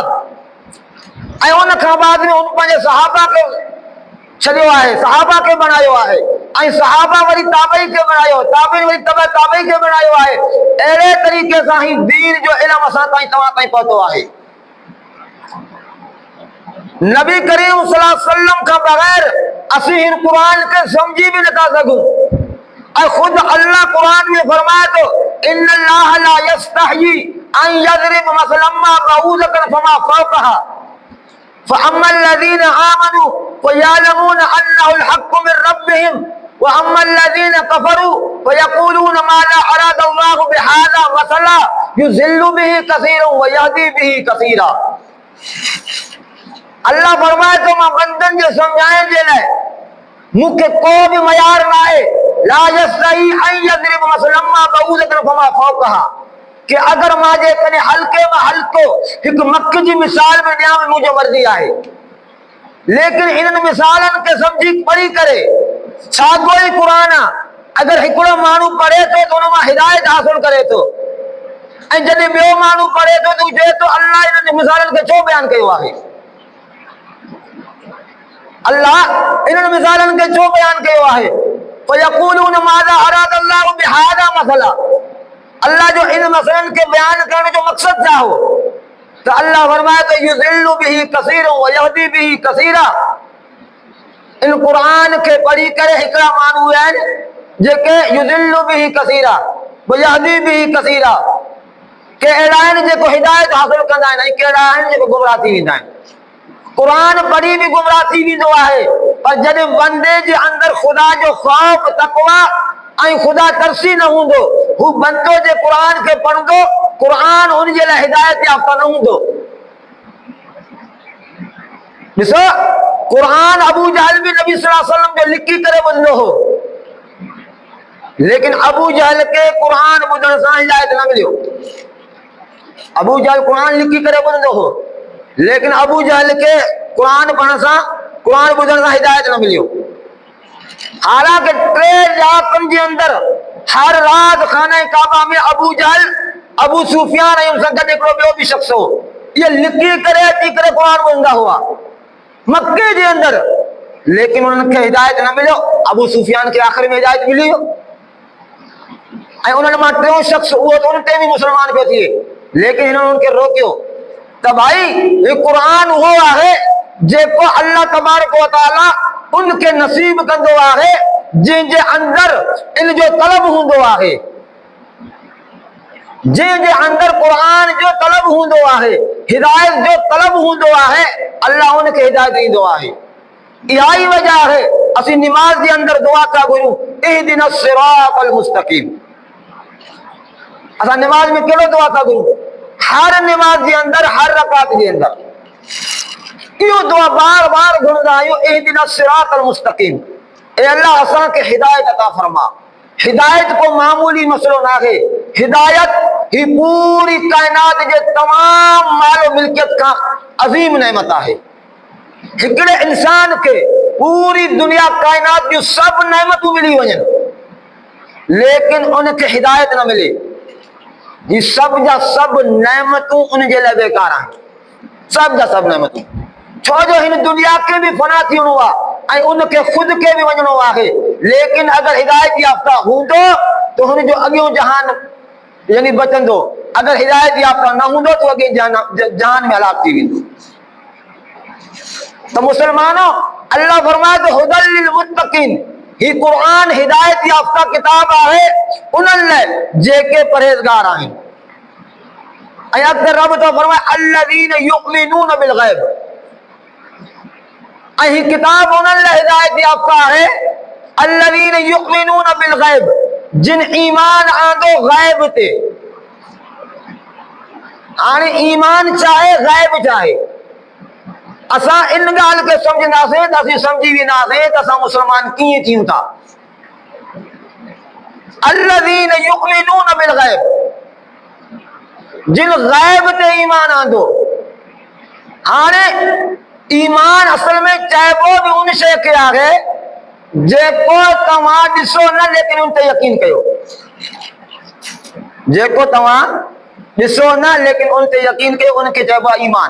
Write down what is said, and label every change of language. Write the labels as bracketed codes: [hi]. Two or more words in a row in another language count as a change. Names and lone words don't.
[sd] ऐं उन खां बाद में उन पंहिंजे सहाबा खे छॾियो आहे, सहाबा खे बणायो आहे, ऐं सहाबा वरी ताबई खे बणायो, ताबईन वरी तबा ताबई खे बणायो आहे। अहिड़े तरीक़े सां ही दीन जो इल्मु असां ताईं तव्हां ताईं पहुतो आहे। नबी करीम [ar] صلى الله عليه وسلم [sd] खां बग़ैर असीं हिन क़ुरान खे सम्झी बि नथा सघूं। ऐं ख़ुदि अल्लाह क़ुरान में फरमाए थो, [ar] إن الله لا يستحيي أن يضرب مثلا ما بعوضة فما فوقها فأما الذين آمنوا فيعلمون أنه الحق من ربهم وأما الذين كفروا فيقولون ماذا أراد الله بهذا مثلا يضل به كثيرا ويهدي به كثيرا। [sd] अल्लाह फरमाए थो, मां बंदनि जे सम्झाइण जे लाइ मूंखे को बि मयार न आहे। [ar] لا يستحيي أن يضرب مثلا ما بعوضة فما فوقها, [sd] कि अगर मां जे कॾहिं हल्के में हल्को हिकु मख जी मिसाल में ॾियां मुंहिंजो मर्ज़ी आहे, लेकिन इन्हनि मिसालनि खे सम्झी पढ़ी करे साॻियो ई क़ुरान आहे। अगर हिकिड़ो माण्हू पढ़े थो त उन मां हिदायत हासिल करे थो, ऐं जॾहिं ॿियो माण्हू पढ़े थो त चए थो अल्लाह इन्हनि मिसालनि खे छो बयानु कयो आहे, अल्लाह इन्हनि मिसालनि खे छो बयानु कयो आहे। [ar] فيقولون ماذا أراد الله بهذا مثلا, [sd] अल्लाह जो इन मसलनि खे बयान करण जो मक़सद छा हो? तो अल्लाह फरमाए तो [ar] يضل به كثيرا ويهدي به كثيرا. [sd] इन क़ुरान खे पढ़ी करे हिकिड़ा माण्हू आहिनि जेके [ar] يضل به كثيرا ويهدي به كثيرا, [sd] के अहिड़ा आहिनि जेको हिदायत हासिल कंदा आहिनि, ऐं कहिड़ा आहिनि जेको गुमराह थी वेंदा आहिनि। क़ुरान पढ़ी भी गुमराह थी वेंदो आहे, पर जॾहिं बंदे जे अंदरि ख़ुदा जो ख़ौफ़ तक़वा ऐं ख़ुदा तरसी न हूंदो, हू बंदो जे क़ुरान खे पढ़ंदो, क़ुरान हुन जे लाइ हिदायत याफ़्ता न हूंदो। ॾिसो, क़ुरान अबू जहल बि नबी [ar] صلى الله عليه وسلم [sd] जो लिखी करे ॿुधंदो हो, लेकिन अबू जहल खे क़ुरान ॿुधण सां हिदायत न मिलियो। अबू जहल क़ुरान लिखी करे ॿुधंदो हो, लेकिन अबू जहल के कुरान पढ़ण सां, कुरान ॿुधण सां हिदायत न मिलियो। हालांकि 3 इलाक़नि जे अंदर हर रात खाने काबा में अबू जहल, अबू सुफियान ऐं उन सां गॾु हिकिड़ो ॿियो बि शख्स हो, इहे लिखी करे अची करे कुरान ॿुधंदा हुआ मक्के जे अंदर, लेकिन उन्हनि खे हिदायत न मिलियो। अबू सुफियान खे आख़िर में हिदायत मिली ऐं उन्हनि मां 3 शख्स, उहो त उन ते बि मुस्लमान पियो थिए, लेकिन हिननि उनखे रोकियो त भाई ये क़ुरान वो आहे जेको [ar] الله تبارك وتعالى [sd] उनके नसीब कंदो आहे जंहिंजे अंदर इन जो तलब हूंदो आहे, जंहिंजे अंदर क़ुरान जो तलब हूंदो आहे, हिदायत जो तलब हूंदो आहे, अल्लाह उनखे हिदायत ॾींदो आहे। इहा ई वजह आहे असीं निमाज़ जे अंदर दुआ था घुरूं, [ar] اهدنا الصراط المستقيم. [sd] असां निमाज़ में कहिड़ो दुआ था घुरूं? हर नमाज के अंदर, हर रकात के अंदर इहो दुआ बार बार घुरंदा आहियूं, [ar] اهدنا الصراط المستقيم. [sd] ए अल्लाह असां खे हिदायत अता फरमा। हिदायत को मामूली मसलो ना है, हिदायत ही पूरी कायनात जे तमाम मालो मिल्कियत का अजीम नेमत है। हिकिड़े इंसान के पूरी दुनिया कायनात जूं सब नेमतूं मिली वञनि, लेकिन उनखे हिदायत न मिले, ये सब जा सब नेमतूं उन जे लाइ बेकार आहिनि। सब जा सब नेमतूं, छो जो हिन दुनिया के भी फना थी वञो आहे ऐं उनखे खुद के भी वञणो आहे, लेकिन अगर हिदायत याफ़्ता हूंदो तो हुन जो अॻियों जहान यानी बचंदो, अगर हिदायत याफ़्ता न हूंदो तो अॻे जहान में हलाक थी वेंदो। तो मुसलमानों, अल्लाह फरमाए तो [ar] هدى للمتقين, [sd] ही कुरान हिदायत याफ़्ता किताब आहे उन्हनि लाइ जेके परहेज़गार आहिनि। ऐं अॻिते रब तो फरमाए [ar] الذين يؤمنون بالغيب, [sd] ऐं ही किताब उन्हनि लाइ हिदायत याफ़्ता आहे [ar] الذين يؤمنون بالغيب, [sd] जिन ईमान आंदो गैब ते। हाणे ईमान चाहे ग़ैब चाहे असां इन ॻाल्हि खे सम्झंदासीं त असीं सम्झी वेंदासीं त असां मुस्लमान कीअं थियूं था। [ar] الذين يؤمنون بالغيب [sd] जिन ग़ैब ते ईमान आंदो। हाणे ईमान असल में चइबो बि उन शइ खे आहे जेको तव्हां ॾिसो न लेकिन उन ते यकीन कयो। जेको तव्हां ॾिसो न लेकिन उन ते यकीन कयो उनखे चइबो आहे ईमान।